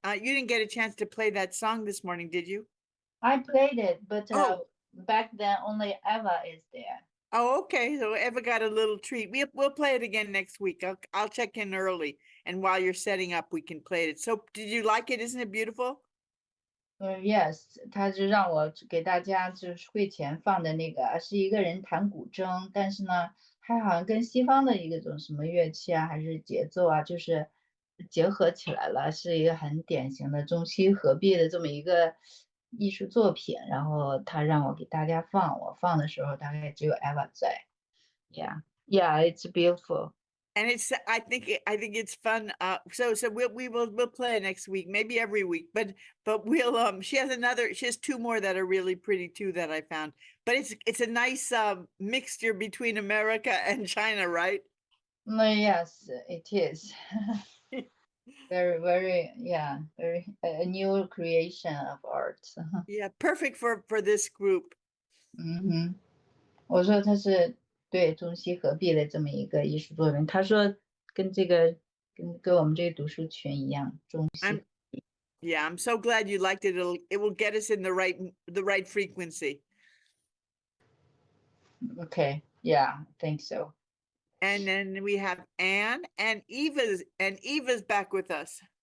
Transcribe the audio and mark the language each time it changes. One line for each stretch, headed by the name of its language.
English: You didn't get a chance to play that song this morning, did you? I played it, but Oh. back then only Eva is there. Oh, okay. So Eva got a little treat. We'll play it again next week. I'll check in early, and while you're setting up, we can play it. So, did you like it? Isn't it beautiful?
Chinese: Yes，他就让我给大家就是会前放的那个，是一个人弹古筝，但是呢，还好像跟西方的一种什么乐器啊，还是节奏啊，就是结合起来了，是一个很典型的中西合璧的这么一个艺术作品。然后他让我给大家放，我放的时候大概只有 Eva 在。
English: Yeah, it's beautiful. And I think it's fun. So we'll play it next week, maybe every week, but we'll she has two more that are really pretty too that I found. But it's a nice mixture between America and China, right? Yes, it is. Very, very, yeah, very a new creation of art. Yeah, perfect for this group.
Chinese: 我说他是对中西合璧的这么一个艺术作品。他说跟我们这个读书群一样，中西。
English: Yeah, I'm so glad you liked it. It will get us in the right frequency. Okay, yeah, I think so. And then we have Anne and Eva's back with us.